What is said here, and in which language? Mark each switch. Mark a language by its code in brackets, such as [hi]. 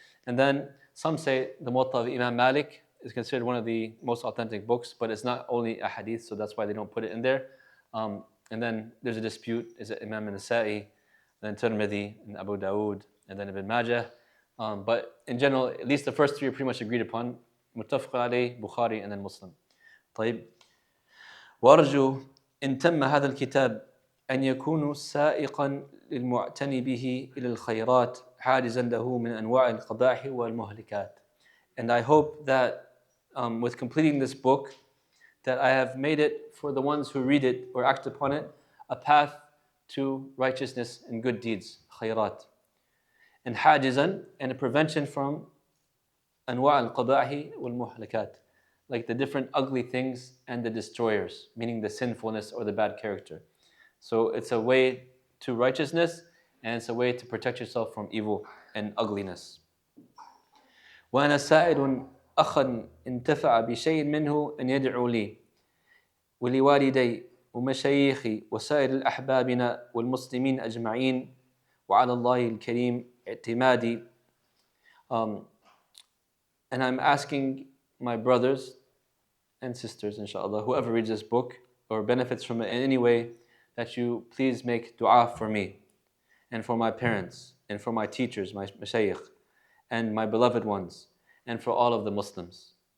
[en] And then some say the Muwatta of Imam Malik is considered one of the most authentic books, but it's not only a hadith, so that's why they don't put it in there. And then there's a dispute: is it Imam Nasa'i, then Tirmidhi, and Abu Dawood, and then Ibn Majah. But in general, at least the first three are pretty much agreed upon: Muttafaq alayh, Bukhari, and then Muslim. [ar] طيب. وأرجو إن تم هذا الكتاب أن يكون سائقا للمعتني به إلى الخيرات حاجزا له من أنواع القبائح والمهلكات. [en] And I hope that with completing this book, that I have made it for the ones who read it or act upon it a path to righteousness and good deeds, khayrat. And حاجزا, and a prevention from [ar] أنواع القبائح والمهلكات, [en] like the different ugly things and the destroyers, meaning the sinfulness or the bad character. So it's a way to righteousness, and it's a way to protect yourself from evil and ugliness. [ar] وأنا سائل أخا انتفع بشيء منه أن يدعو لي ولوالدي ومشايخي وسائر أحبابنا والمسلمين أجمعين وعلى الله الكريم اعتمادي. [en] And I'm asking my brothers and sisters, inshallah, whoever reads this book or benefits from it in any way, that you please make dua for me and for my parents and for my teachers, my mashayikh, and my beloved ones, and for all of the Muslims.